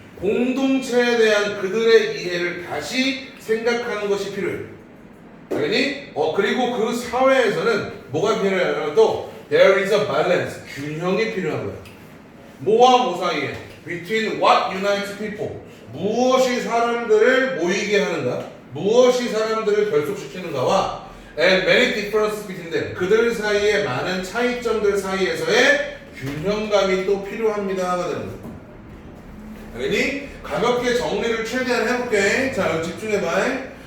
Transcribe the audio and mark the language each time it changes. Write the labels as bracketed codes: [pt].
[ko] 공동체에 대한 그들의 이해를 다시 생각하는 것이 필요해. 알겠니? 그리고 그 사회에서는 뭐가 필요하냐면 또 [en] there is a balance. [ko] 균형이 필요한 거야. 뭐와 뭐 사이에? [en] Between what unites people. [ko] 무엇이 사람들을 모이게 하는가? 무엇이 사람들을 결속시키는가와 [en] and many differences between them. [ko] 그들 사이에 많은 차이점들 사이에서의 균형감이 또 필요합니다가 되는 거예요. 알겠니? 가볍게 정리를 최대한 해볼게. 자, 여기 집중해봐.